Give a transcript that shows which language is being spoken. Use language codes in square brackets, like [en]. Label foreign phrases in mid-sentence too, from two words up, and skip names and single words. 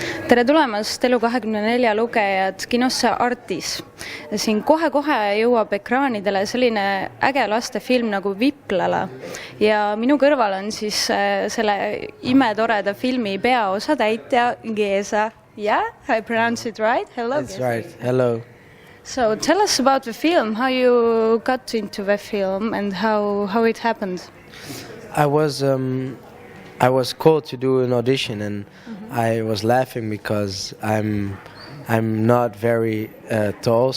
[et] Tere tulemast Elu24 lugejad kinosse Artis. Siin kohe-kohe jõuab ekraanidele selline äge lastefilm nagu Viplala. Ja minu kõrval on siis selle imetoreda filmi peaosa täitja Géza. [en] Yeah, I pronounce it right. Hello. That's right. Hello. So tell us about the film, how you got into the film and how it happened. I was called to do an audition, and I was laughing because I'm not very tall.